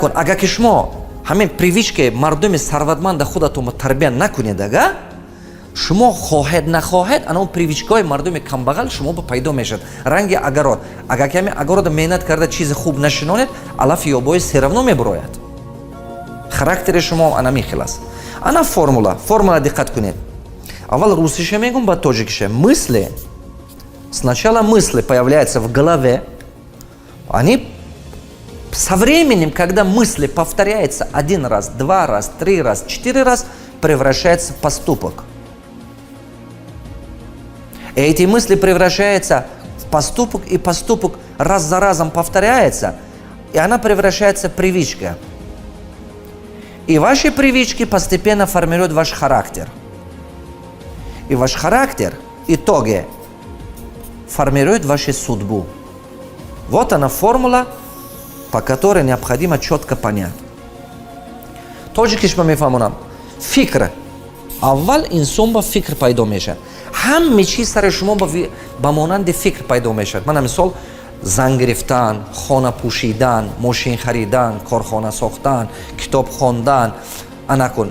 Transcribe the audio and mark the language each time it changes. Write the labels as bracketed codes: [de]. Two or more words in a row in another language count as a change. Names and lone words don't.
[tg] Агар ки шумо ҳамин привички мардуми сарватманда худатонро тарбия накунед, ага шумо хоҳед нахоҳед ана он привичкаҳои мардуми камбағал шуморо пайдо мешавад. Ранги агарот, агар ки ҳамин агаротро меҳнат карда чизи хуб нашинонед, алафи ёбои серавно мебурояд. Характери шумо ана михел аст. Ана формула диққат кунед. Аввал русиша мегум, баъд тоҷикиша. [ru] Мысли. Сначала мысли появляются в голове. Они со временем, когда мысли повторяются 1 раз, 2 раз, 3 раз, 4 раз, превращаются в поступок. И эти мысли превращаются в поступок, и поступок раз за разом повторяется, и она превращается в привычку. И ваши привычки постепенно формируют ваш характер. И ваш характер в итоге формирует вашу судьбу. Вот она формула, по которой необходимо четко понять. [tg] Тоже кишма мефамунам. Фикр. Аввал инсон ба фикр пайдо мешавад. ҳаме чиз сари шумо ба монанди фикр пайдо мешавад. Мана мисол зан гирифтан, хона пӯшидан, мошин харидан, корхона сохтан, китоб хондан, анакун.